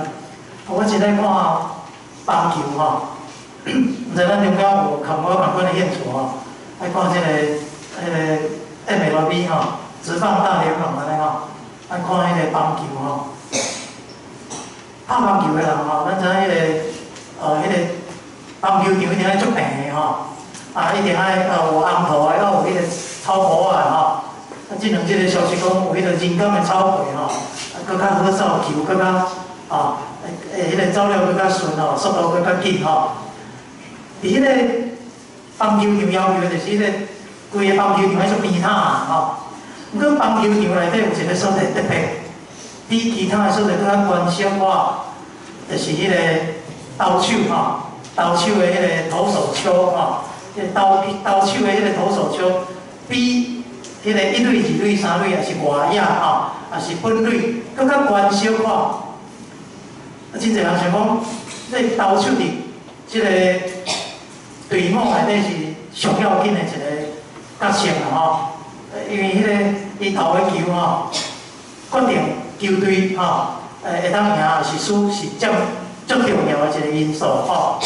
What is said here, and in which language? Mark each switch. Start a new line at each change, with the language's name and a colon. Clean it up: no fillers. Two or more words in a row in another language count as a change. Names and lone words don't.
Min Nan Chinese: 我一来看棒球吼，毋知咱中间有看过共款的现场吼，爱看即个MLB 吼，职棒大联盟安尼吼，爱看迄个棒球吼。拍棒球的人吼，咱知影迄个棒球场一定爱足平的吼，一定爱有红土的，有迄个草坡的吼。即两个消息讲有迄个人工的草皮吼，搁较好扫球，搁较迄个走了搁较顺吼，速度搁较紧吼。伫迄个棒球场要求的就是迄个规个棒球场爱足边塔吼。毋过棒球场内底有一个所在特别。比其他的所在更较关心我，就是迄个投手吼，投手的迄个投手丘吼，投手的迄个投手丘，比迄个1垒、2垒、3垒，也是外野吼，也是本垒，更较关心我。真侪人想讲，这投手伫即个队伍内底是上要紧的一个角色啦吼，因为迄个伊投的球吼，决定球队吼，会当赢还是输，是足重要的一个因素吼。